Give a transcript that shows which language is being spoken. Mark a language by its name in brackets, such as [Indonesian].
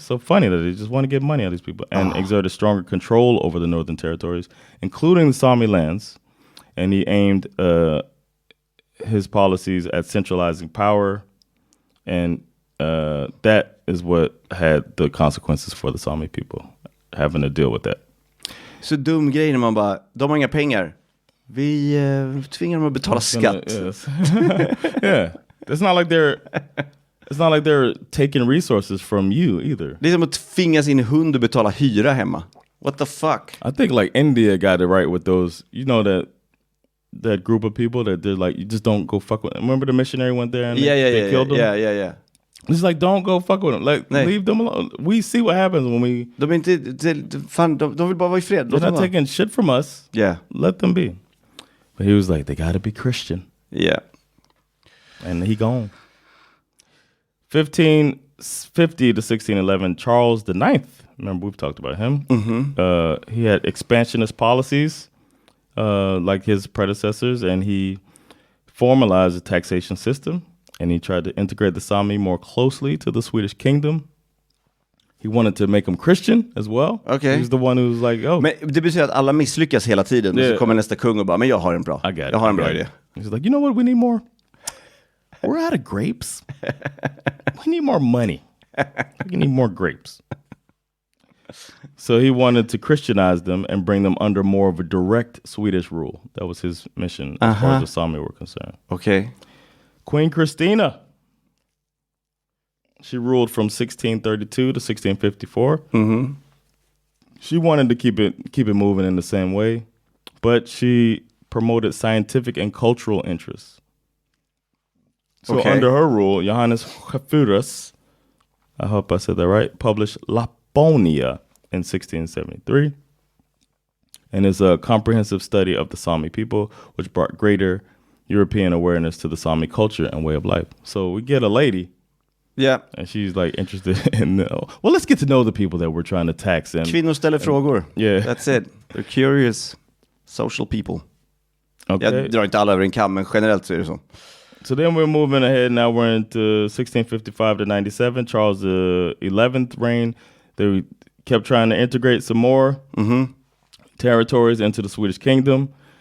[English] So funny that they just want to get money out of these people, and exerted stronger control over the northern territories, including the Sami lands. And he aimed his policies at centralizing power, and that is what had the consequences for the Sami people, having to deal with that. [Swedish] Så dum grej när man bara, de har inga pengar. Vi tvingar dem att betala skatt. [English] Yes. Yeah. It's not like they're taking resources from you either. [Swedish] Det är som att tvinga sin hund att betala hyra hemma. [English] What the fuck? I think like India got it right with those, you know, that group of people that they're like, you just don't go fuck with them. Remember the missionary went there and they killed them? Yeah. It's like, don't go fuck with them. Like, leave them alone. We see what happens when we... [Swedish] De är inte, fan, de vill bara vara i fred. [English] They're not taking shit from us. Yeah. Let them be. But he was like, they gotta be Christian. Yeah. And he gone. 1550 to 1611, Charles IX. Remember, we've talked about him. He had expansionist policies, like his predecessors, and he formalized a taxation system, and he tried to integrate the Sami more closely to the Swedish kingdom. He wanted to make them Christian as well. Okay. He was the one who was like, oh. [Swedish] Men det betyder att alla misslyckas hela tiden. Och så kommer nästa kung och bara, men jag har en bra. Jag har en bra idé. [English] He's like, you know what we need more? We're out of grapes. We need more money. We need more grapes. So he wanted to Christianize them and bring them under more of a direct Swedish rule. That was his mission as far as the Sami were concerned. Okay. Queen Christina. She ruled from 1632 to 1654. She wanted to keep it moving in the same way, but she promoted scientific and cultural interests. So under her rule, Johannes Hafurus, I hope I said that right, published Laponia in 1673, and is a comprehensive study of the Sami people, which brought greater European awareness to the Sami culture and way of life. So we get a lady, and she's like interested in well, let's get to know the people that we're trying to tax. And [Swedish] kvinnor ställer frågor. [English] Yeah, that's it. They're curious, social people. Okay. [Swedish] Jag drar inte alla över en kam, men generellt så är det så. [English] So then we're moving ahead. Now we're into 1655 to 97. Charles the 11th reign. They kept trying to integrate some more territories into the Swedish kingdom.